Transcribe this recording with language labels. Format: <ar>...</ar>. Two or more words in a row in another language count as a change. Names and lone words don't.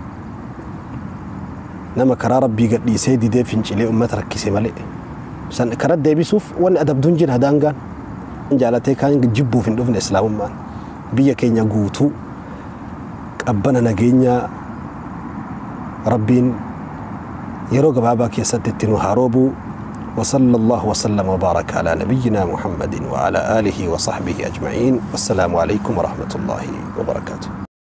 <om>Nama karaa Rabbii gadhiisee didee fincilee ummata rakkise malee san karaa deebisuuf wanni adabduun jira daangaan jaalatee kaan jibbuuf hin dhufne islaamummaan biyya keenya guutuu qabbana nageenya Rabbiin yeroo gabaabaa keessatti itti nu haa roobu.</om> <ar>وصلى الله وسلم وبارك على نبينا محمد وعلى آله وصحبه أجمعين. والسلام عليكم ورحمة الله وبركاته.</ar>